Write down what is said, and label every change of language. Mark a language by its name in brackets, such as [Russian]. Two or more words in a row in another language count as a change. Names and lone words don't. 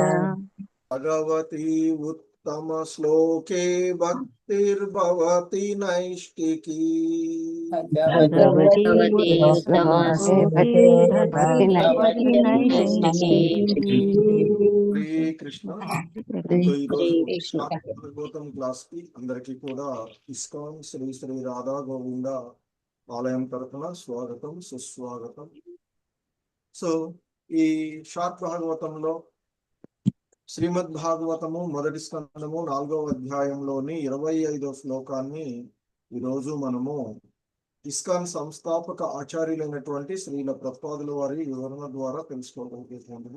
[Sanskrit] भगवती उत्तमश्लोके भक्तिर्भवति नैष्टिकी। भगवती उत्तमश्लोके भक्तिर्भवति नैष्टिकी। [Telugu] హరే కృష్ణ. సో ఈరోజు భాగవతం క్లాస్ కి అందరికి కూడా ఇస్కాన్ శ్రీ శ్రీ రాధా గోవింద ఆలయం తరఫున స్వాగతం సుస్వాగతం. సో ఈ షార్ట్ భాగవతంలో శ్రీమద్ భాగవతము మొదటి స్కందము 4వ అధ్యాయంలోని 25వ శ్లోకాన్ని ఈరోజు మనము ఇస్కాన్ సంస్థాపక ఆచార్యులైనటువంటి శ్రీల ప్రభుపాదుల వారి వివరణ ద్వారా తెలుసుకోగలిగేటువంటిది.